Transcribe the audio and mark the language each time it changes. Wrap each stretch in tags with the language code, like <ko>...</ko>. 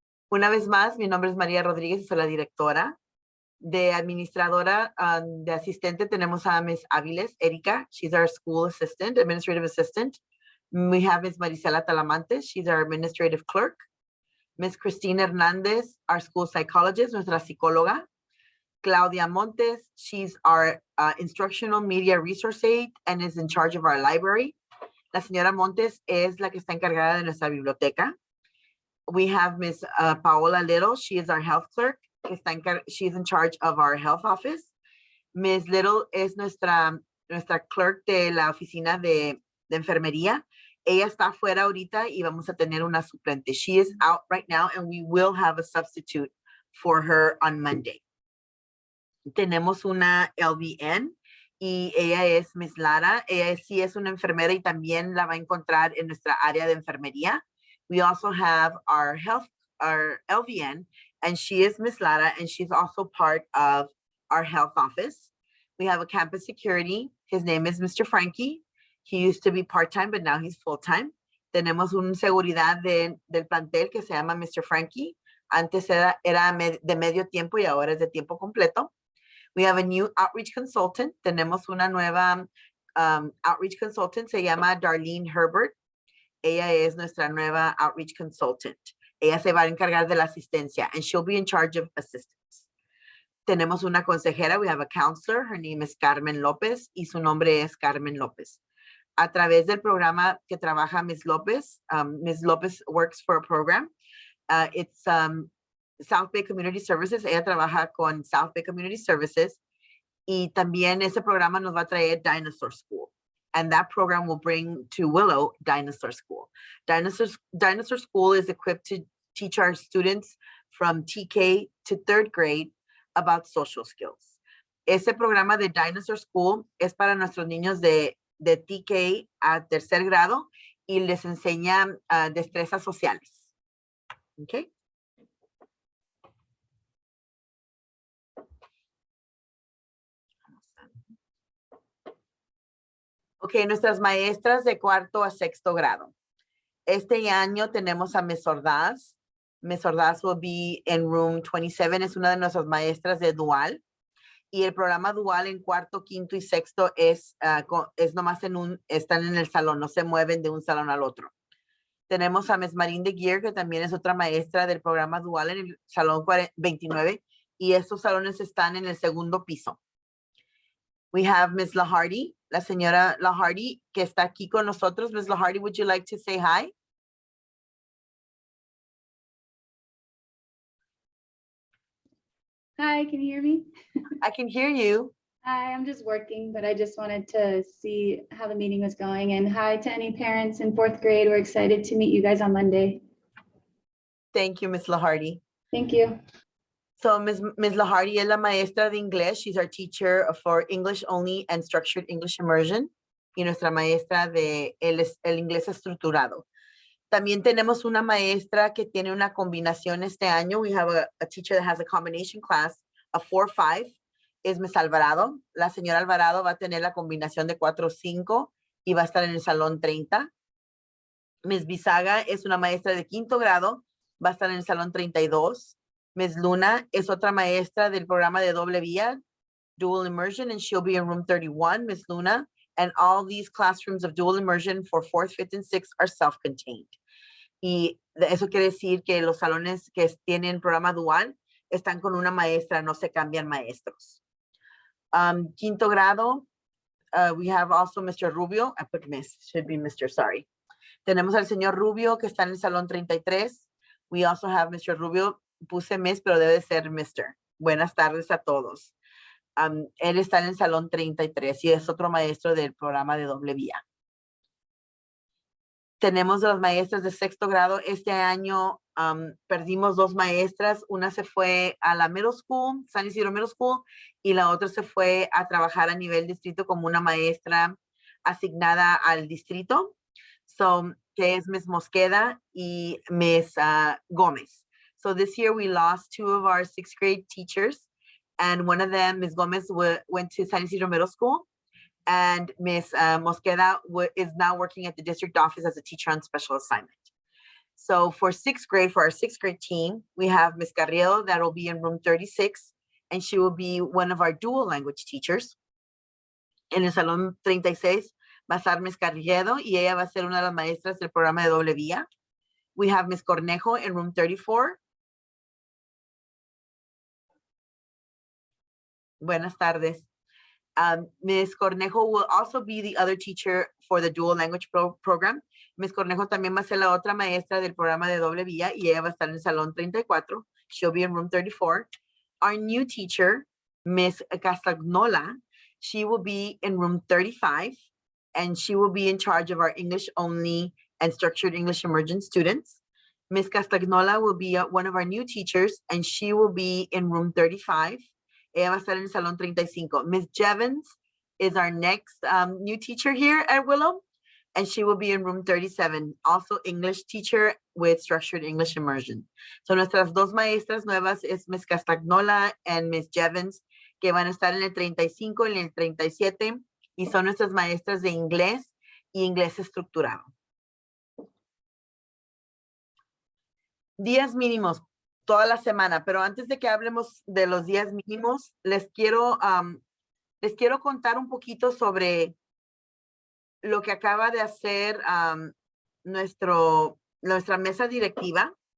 <es>Una vez más, mi nombre es María Rodríguez y soy la directora. De administradora, de asistente, tenemos a Ms. Aviles, Erika.</es> <en>She's our school assistant, administrative assistant. We have Ms. Marisela Talamantes. She's our administrative clerk. Ms. Cristina Hernandez, our school psychologist,</en> <es>nuestra psicóloga.</es> <en>Claudia Montes, she's our instructional media resource aide and is in charge of our library.</en> <es>La señora Montes es la que está encargada de nuestra biblioteca.</es> <en>We have Ms. Paola Little. She is our health clerk. She's in charge of our health office. Ms.</en> <es>Little es nuestra clerk de la oficina de enfermería. Ella está afuera ahorita y vamos a tener una suplente.</es> <en>She is out right now and we will have a substitute for her on Monday.</en> <es>Tenemos una LVN y ella es Ms. Lara. Ella sí es una enfermera y también la va a encontrar en nuestra área de enfermería.</es> <en>We also have our LVN, and she is Ms. Lara, and she's also part of our health office. We have a campus security. His name is Mr. Frankie. He used to be part-time, but now he's full-time.</en> <es>Tenemos un seguridad del plantel que se llama Mr. Frankie. Antes era de medio tiempo y ahora es de tiempo completo.</es> <en>We have a new outreach consultant.</en> <es>Tenemos una nueva outreach consultant. Se llama Darlene Herbert. Ella es nuestra nueva outreach consultant. Ella se va a encargar de la asistencia,</es> <en>and she'll be in charge of assistance.</en> <es>Tenemos una consejera.</es> <en>We have a counselor. Her name is Carmen López,</en> <es>y su nombre es Carmen López. A través del programa que trabaja Ms.</es> <en>López works for a program. It's South Bay Community Services.</en> <es>Ella trabaja con South Bay Community Services, y también ese programa nos va a traer Dinosaur School.</es> <en>And that program will bring to Willow Dinosaur School. Dinosaur School is equipped to teach our students from TK to 3rd grade about social skills.</en> <es>Ese programa de Dinosaur School es para nuestros niños de TK a 3er grado y les enseña destrezas sociales.</es> <en>Okay.</en> <es>Ok, nuestras maestras de 4º a 6º grado. Este año tenemos a Ms. Ordaz. Ms.</es> <en>Ordaz will be in room 27.</en> <es>Es una de nuestras maestras de dual. Y el programa dual en 4º, 5º y 6º es nomás están en el salón, no se mueven de un salón al otro. Tenemos a Ms. Marín de Guier, que también es otra maestra del programa dual en el salón 29. Y estos salones están en el 2º piso.</es> <en>We have Ms.</en> <es>Lahardy, la señora Lahardy, que está aquí con nosotros.</es> <en>Ms. Lahardy, would you like to say hi? Hi, can you hear me? I can hear you. Hi, I'm just working, but I just wanted to see how the meeting was going. And hi to any parents in 4th grade. We're excited to meet you guys on Monday. Thank you, Ms. Lahardy. Thank you. So Ms.</en> <es>Lahardy es la maestra de inglés.</es> <en>She's our teacher for English only and structured English immersion.</en> <es>Y nuestra maestra de el inglés estructurado. También tenemos una maestra que tiene una combinación este año.</es> <en>We have a teacher that has a combination class, a 4-5,</en> <es>es Ms.</es> <en>Alvarado.</en> <es>La señora Alvarado va a tener la combinación de 4-5 y va a estar en el salón 30. Ms. Bisaga es una maestra de 5º grado, va a estar en el salón 32. Ms. Luna es otra maestra del programa de doble vía, dual immersion,</es> <en>and she'll be in room 31, Ms. Luna. And all these classrooms of dual immersion for 4th, 5th, and 6th are self-contained.</en> <es>Y eso quiere decir que los salones que tienen programa dual están con una maestra, no se cambian maestros. 5º grado,</es> <en>we have also Mr. Rubio. I put Miss, should be Mr. Sorry.</en> <es>Tenemos al señor Rubio que está en el salón 33.</es> <en>We also have Mr. Rubio.</en> <es>Puse Miss, pero debe ser Mr. Buenas tardes a todos. Él está en el salón 33 y es otro maestro del programa de doble vía. Tenemos las maestras de 6º grado. Este año perdimos 2 maestras. Una se fue a la middle school, San Isidro Middle School, y la otra se fue a trabajar a nivel distrito como una maestra asignada al distrito. Que es Ms. Mosqueda y Ms. Gómez.</es> <en>So this year we lost 2 of our 6th grade teachers, and one of them, Ms. Gómez, went to San Isidro Middle School, And Ms. Mosqueda is now working at the district office as a teacher on special assignment. So for 6th grade, for our 6th grade team, we have Ms. Carrillo that will be in room 36, and she will be one of our dual language teachers.</en> <es>En el salón 36 va a estar Ms. Carrillo y ella va a ser una de las maestras del programa de doble vía.</es> <en>We have Ms. Cornejo in room 34.</en> <es>Buenas tardes. Ms.</es> <en>Cornejo will also be the other teacher for the dual language program. Ms.</en> <es>Cornejo también va a ser la otra maestra del programa de doble vía y ella va a estar en el salón 34.</es> <en>She'll be in room 34. Our new teacher, Ms. Castagnola, she will be in room 35, and she will be in charge of our English only and structured English immersion students. Ms. Castagnola will be one of our new teachers, and she will be in room 35.</en> <es>Ella va a estar en el salón 35.</es> <en>Ms. Jevons is our next new teacher here at Willow, and she will be in room 37, also English teacher with structured English immersion.</en> <es>So nuestras dos maestras nuevas es Ms. Castagnola and Ms. Jevons, que van a estar en el 35 y en el 37, y son nuestras maestras de inglés y inglés estructurado. Días mínimos toda la semana, pero antes de que hablemos de los días mínimos, les quiero contar un poquito sobre lo que acaba de hacer nuestra mesa directiva.</es>